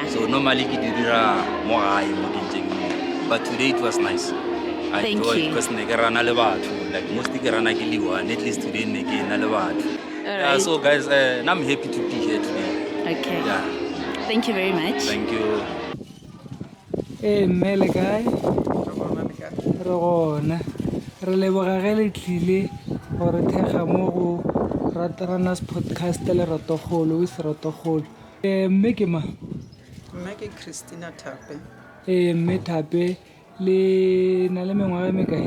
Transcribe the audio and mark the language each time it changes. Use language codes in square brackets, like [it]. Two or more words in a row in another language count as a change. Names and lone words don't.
[en] So normally I do more high, but today it was nice. I Thank enjoyed you. because like most one, at least today yeah, right. so guys, I'm happy to be here today. Okay. Yeah. Thank you very much. Thank you. Hey, mele guy. [nso] Rona. Re leboga ge le tlile gore thega mo go Rataranas podcast le Rotokgolo with Rotokgolo. Mme ke ma? Mme ke Christina Tape. Mme Tape le na le mengwaga e mekae?